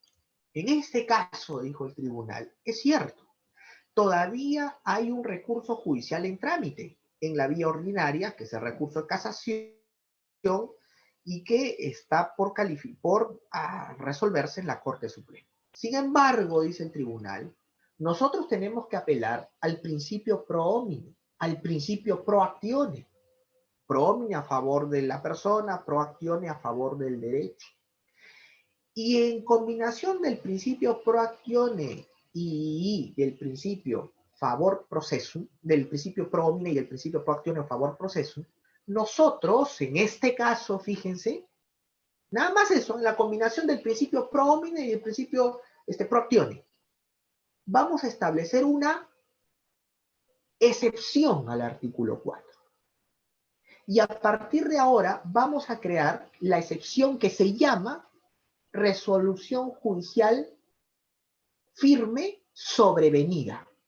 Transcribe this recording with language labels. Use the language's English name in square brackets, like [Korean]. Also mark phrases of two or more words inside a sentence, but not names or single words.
[Spanish] En este caso, dijo el tribunal, es cierto, todavía hay un recurso judicial en trámite en la vía ordinaria, que es el recurso de casación, y que está por resolverse en la Corte Suprema. Sin embargo, dice el tribunal, nosotros tenemos que apelar al principio [Latin] pro homine, [Spanish] al principio [Latin] pro actione. Pro homine [Spanish] a favor de la persona, [Latin] pro actione [Spanish] a favor del derecho. Y en combinación del principio [Latin] pro actione [Spanish] y del principio [Latin] favor processum, [Spanish] del principio [Latin] pro homine [Spanish] y del principio [Latin] pro actione [Spanish] a [Latin] favor processum, [Spanish] nosotros, en este caso, fíjense, nada más eso, en la combinación del principio [Latin] pro homine [Spanish] y el principio [Latin] pro actione, [Spanish] vamos a establecer una excepción al artículo 4. Y a partir de ahora vamos a crear la excepción que se llama resolución judicial firme sobrevenida.